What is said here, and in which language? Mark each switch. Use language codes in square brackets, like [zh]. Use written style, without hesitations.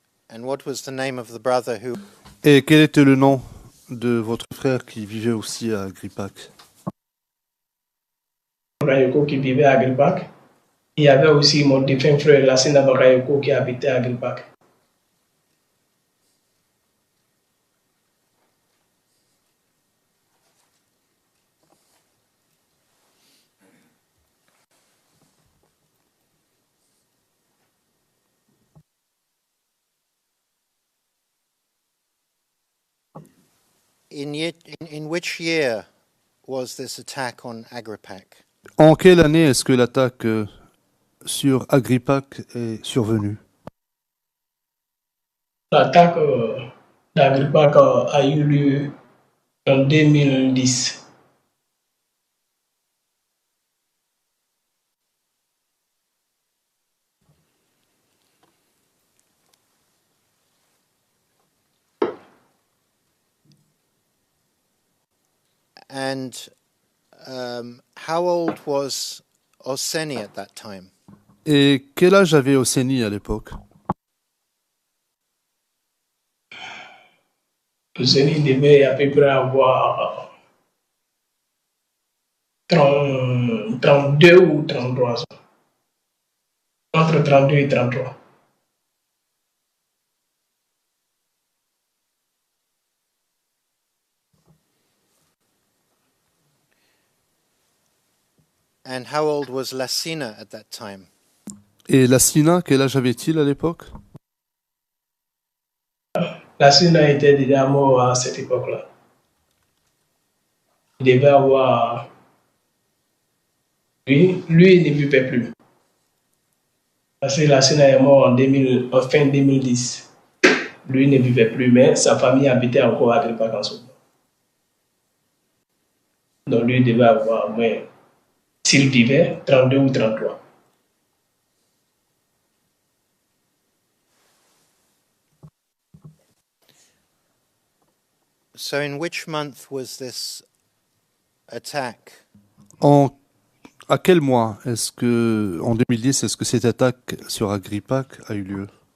[en] and what was the name of the brother who [fr] Et quel était le nom de votre frère qui vivait aussi à Grippac? Bakayoko qui vivait à Grippac. Il y avait aussi mon défunt frère Lassina Bakayoko qui habitait à Grippac. [en] in which year was this attack on Agrippac? [fr] En quelle année est-ce que l'attaque sur Agrippac est survenue? L'attaque d'Agrippac a eu lieu en 2010. [en] And how old was Oseni at that time? [fr] Et quel âge avait Oseni à l'époque? Oseni devait à peu près avoir 32 ou 33 ans. Entre 32 et 33. [en] And how old was Lassina at that time? [fr] Et Lassina, quel âge avait-il à l'époque? Lassina était déjà mort à cette époque-là. Il devait avoir... Lui, il ne vivait plus. Parce que Lassina est mort en fin 2010. Lui ne vivait plus, mais sa famille habitait encore à Agrippa en ce moment. Donc lui, il devait avoir, s'il vivait, 32 ou 33. [en] So in which month was this attack? [fr] À quel mois est-ce que, en 2010, est-ce que cette attaque sur Agrippa a eu lieu?